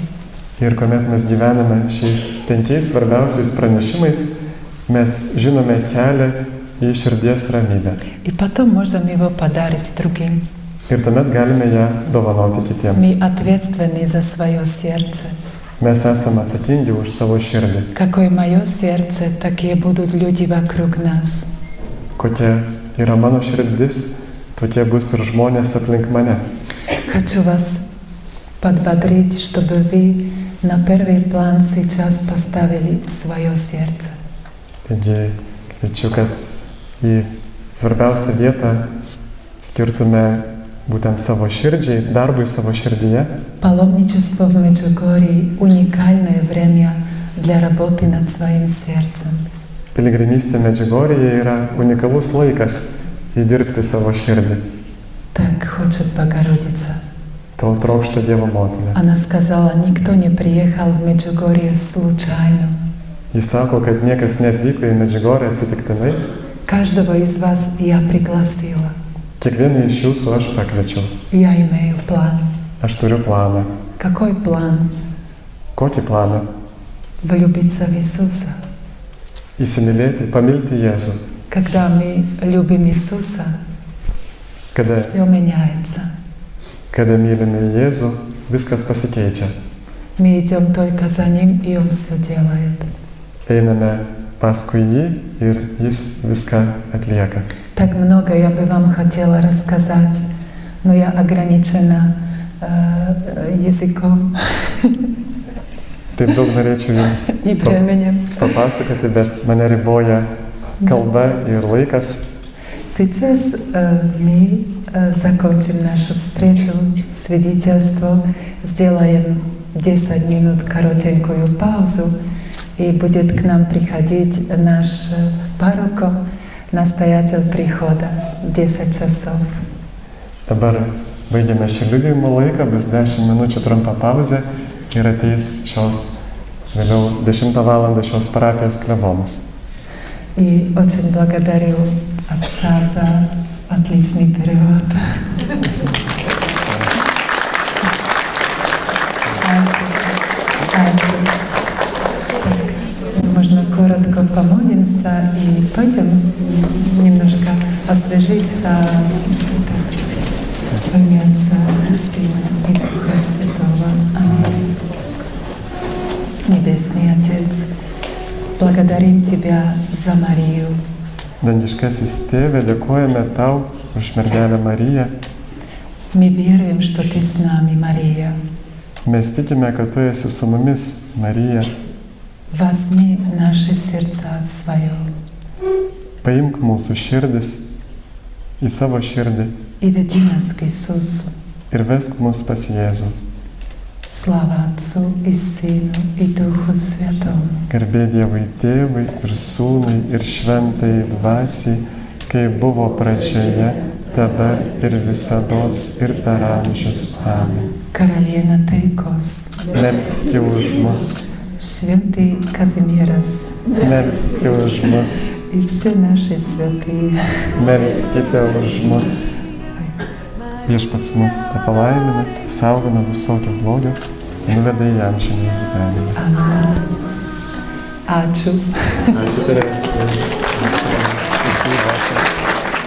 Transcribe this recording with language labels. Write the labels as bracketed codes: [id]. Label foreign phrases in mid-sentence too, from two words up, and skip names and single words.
[lt] Ir kuomet mes gyvename šiais 5 svarbiausiais pranešimais, mes žinome kelią į širdies ramybę. [ru] И потом можем его подарить другим. [lt] Ir tuomet galime ją dovanoti [ru] Мы [lt] kitiems. [ru] ответственны за свое сердце. [lt] Mes esame atsakingi už savo širdį. [ru] Какое мое сердце, такие будут люди вокруг нас. [lt] Kokia yra mano širdis, tokie bus ir žmonės aplink mane. [ru] Хочу вас подбодрить, чтобы вы на первый план сейчас поставили свое сердце. [lt] Taigi kviečiu, kad į svarbiausią vietą skirtume būtent savo širdžiai, darbui savo širdyje. [ru] Паломничество в Меджугорье — уникальное время для работы над своим сердцем. [lt] Piligrimystė Medžiugorjėje yra unikalus laikas įdirbti savo širdį. [ru] Так хочет Богородица. [lt] To trokšta Dievo motina. [ru] Она сказала, никто не приехал в Меджугорье случайно. [lt] Jis sako, kad niekas neatvyko į Medžiugorję atsitiktinai. [ru] Каждого из вас я пригласила. [lt] Kiekvieną iš jūsų aš pakviečiau. [ru] Я имею план. [lt] Aš turiu planą. [ru] Какой план? [lt] Kokį planą? [ru] Влюбиться в Иисуса. [lt] Įsimylėti, pamilti Jėzų. [ru] Когда мы любим Иисуса, все меняется. [lt] Kada mylime Jėzų, viskas pasikeičia. [ru] Мы идем только за Ним, и Он все делает. [lt] Einame paskui jį ir jis viską atlieka. [ru] Так много я бы вам хотела рассказать, но я ограничена языком [lt] Taip daug norėčiau jums [ru] и временем. [lt] papasakoti, bet mane riboja kalba ir laikas. [ru] Сейчас мы закончим нашу встречу, свидетельство, сделаем 10 минут коротенькую паузу, и будет к нам приходить наш пароко, настоятель прихода, 10 часов. [lt] Dabar baigiame šį liudijimo laiką, bus 10 minučių trumpa pauzė ir ateis vėliau 10 val. Šios parapijos klebonas. [ru] И очень благодарю отца за отличный перевод. Можно коротко помолимся и пойдем немножко освежиться, в имя Отца, Сына и Духа Святого. Аминь. Небесный Отец, благодарим Тебя за Марию. [lt] Dangiškasis Tėve, dėkojame Tau už mergelę Mariją. [ru] Мы веруем, что Ты с нами, Мария. [lt] Mes tikime, kad Tu esi su mumis, Marija. [ru] Возьми наши сердца в свое [lt] Paimk mūsų širdis į savo širdį [ru] и веди нас к Иисусу. [lt] ir vesk mus pas Jėzų. [ru] Слава Отцу и Сыну и Духу Святому. [lt] Garbė Dievui Tėvui ir Sūnui ir Šventai Dvasiai, kai buvo pradžioje, dabar ir visados ir per amžius. Amen. Karaliena taikos, Melski už mus, [ru] Святый Казимирас [lt] melski už mus, [ru] и все наши святые. [lt] melskite už mus. Viešpats mus palaimina, saugo nuo visokio blogio, nuveda į amžinąjį gyvenimą. Amen. Ačiū. Ačiū, Teresė. Ačiū. Visi, ačiū.